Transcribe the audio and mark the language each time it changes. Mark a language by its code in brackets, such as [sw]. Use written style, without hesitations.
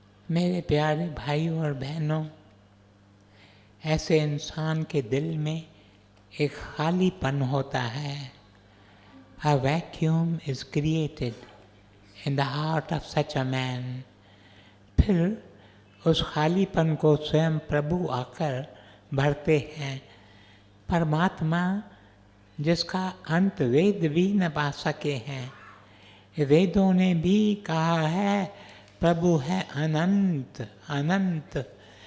[hi] मेरे प्यारे भाइयों और बहनों, ऐसे इंसान के दिल में एक खालीपन होता है। [en] A vacuum is created in the heart of such a man. [hi] फिर उस खालीपन को स्वयं प्रभु आकर भरते हैं। परमात्मा जिसका अंत वेद भी न पा सके हैं। वेदों ने भी कहा है प्रभु है अनंत अनंत।